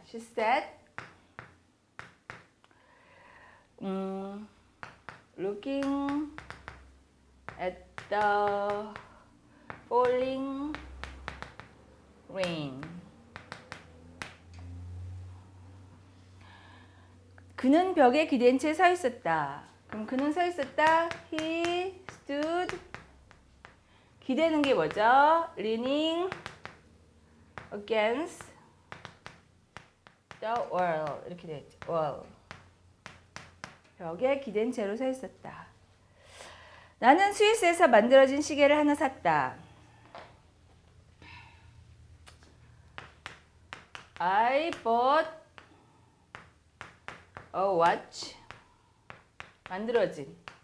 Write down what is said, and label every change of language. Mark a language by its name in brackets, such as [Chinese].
[English] She sat looking at the falling rain. [Korean] 그는 벽에 기댄 채 서 있었다. 그럼 그는 서 있었다. [English] He stood. [Korean] 기대는 게 뭐죠? [English] Leaning against the wall. [Korean] 이렇게 되겠죠. wall. 벽에 기댄 채로 서 있었다. 나는 스위스에서 만들어진 시계를 하나 샀다. [English] I bought a watch. [Korean] 만들어진.